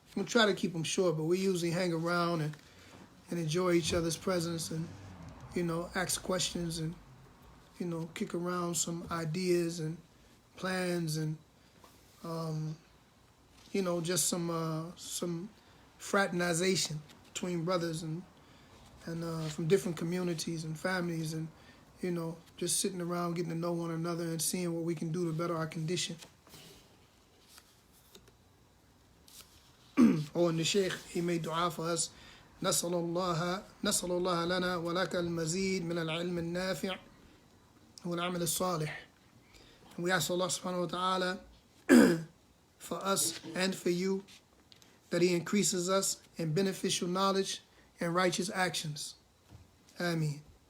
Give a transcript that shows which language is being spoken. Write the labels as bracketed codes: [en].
[en] We'll try to keep them short, but we usually hang around and enjoy each other's presence and, ask questions and, kick around some ideas and plans and, just some fraternization between brothers and from different communities and families and, just sitting around getting to know one another and seeing what we can do to better our condition. And the Shaykh, he made dua for us. [ar] نسأل الله لنا ولك المزيد من العلم النافع والعمل الصالح. [en] And we ask Allah subhanahu wa ta'ala for us and for you that He increases us in beneficial knowledge and righteous actions. Ameen.